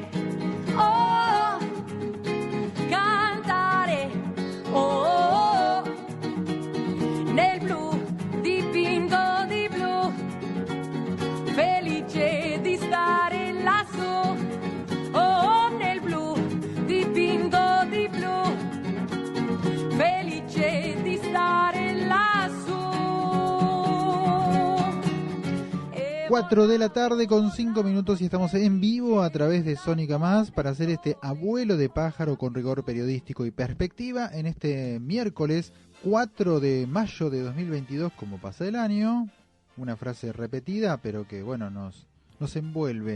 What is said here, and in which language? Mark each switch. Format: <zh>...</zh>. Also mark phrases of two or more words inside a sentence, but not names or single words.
<it>Oh, cantare, oh, nel blu, dipinto di blu, felice di stare lassù, oh, nel blu, dipinto di blu, felice di stare lassù.</it> <es>4 de la tarde con 5 minutos y estamos en vivo a través de Sónica Más para hacer este Abuelo de Pájaro con rigor periodístico y perspectiva en este miércoles 4 de mayo de 2022, como pasa el año. Una frase repetida, pero que bueno, nos envuelve.</es>